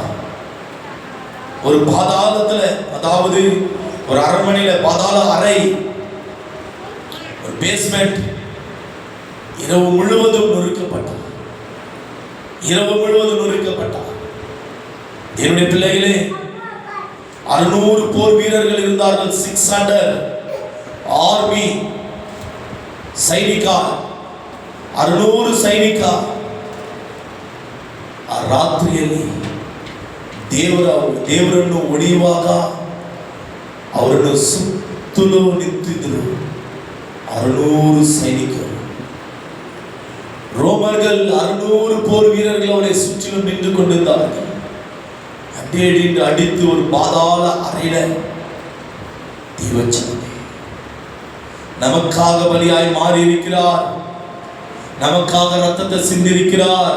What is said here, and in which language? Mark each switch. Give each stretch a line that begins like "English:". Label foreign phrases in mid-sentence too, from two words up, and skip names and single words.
Tamil: ஒரு பாதாளத்துல, அதாவது ஒரு அரண்மனையில பாதாள அறை, ஒரு பேஸ்மெண்ட். இரவு முழுவதும் நொறுக்கப்பட்டார். என்னுடைய பிள்ளைகளே, 600 போர் வீரர்கள் இருந்தார்கள்.
Kannada: 600 ஆர்மி ಸೈನಿಕ, 600 ಸೈನಿಕ ಆ ರಾತ್ರಿಯಲ್ಲಿ ದೇವರನ್ನು ಹೊಡೆಯುವಾಗ ಅವರನ್ನು ಸುತ್ತಲೂ ನಿಂತಿದ್ದರು 600 ಸೈನಿಕರು.
Tamil: ரோமர்கள் 600 போர் வீரர்கள் அவரை சுற்றிலும் நின்று கொண்டிருந்தார்கள். அடி அடித்து ஒரு பாதாள அறையில தேவச்சனமே நமக்காக பலியாய் மாறி இருக்கிறார். நமக்காக ரத்தத்தை சிந்திருக்கிறார்.